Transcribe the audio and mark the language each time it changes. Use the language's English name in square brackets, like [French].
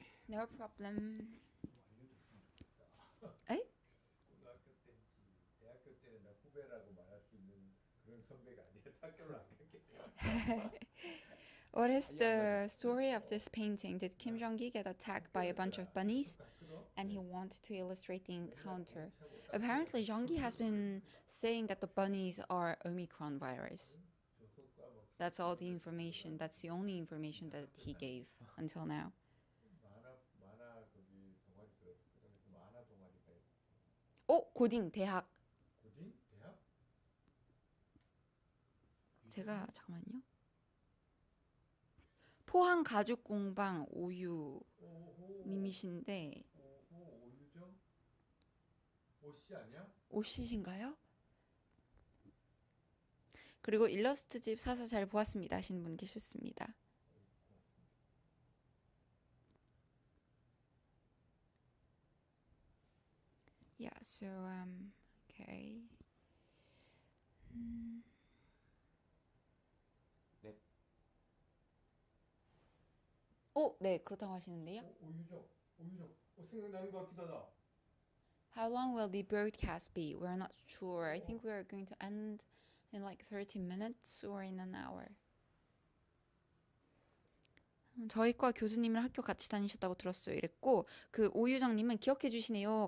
[English] No problem. [Korean] 알려줬으면 좋겠다. 에이? 고등학교 때인지 대학교 때는 나 후배라고 말할 수 있는 그런 선배가 아니라 학교를 안 갔겠다. [English] What is the story of this painting? Did Kim Jong-gi get attacked by a bunch of bunnies and he wanted to illustrate the encounter? Apparently, Jong-gi has been saying that the bunnies are Omicron virus. That's all the information. That's the only information that he gave until now. [Korean] 만화 거기 동아리 들었을 거다. 그래서 만화 동아리가 고딩 대학. 고딩? 대학? 제가 잠깐만요. 포항 가죽 공방 오유 님이신데 오유정? 오씨 아니야? 오씨신가요? 그리고 일러스트집 사서 잘 보았습니다 하시는 분 계셨습니다. [English] Yeah, so okay. [Korean] 네. 네, 그렇다고 하시는데요. 오유정 생각나는 것 같기도 하다. [English] How long will the broadcast be? We're not sure. I think we are going to end in like 30 minutes or in an hour. [Korean] 저희과 교수님이랑 학교 같이 다니셨다고 들었어요. 이랬고 그 오유정님은 기억해 주시네요.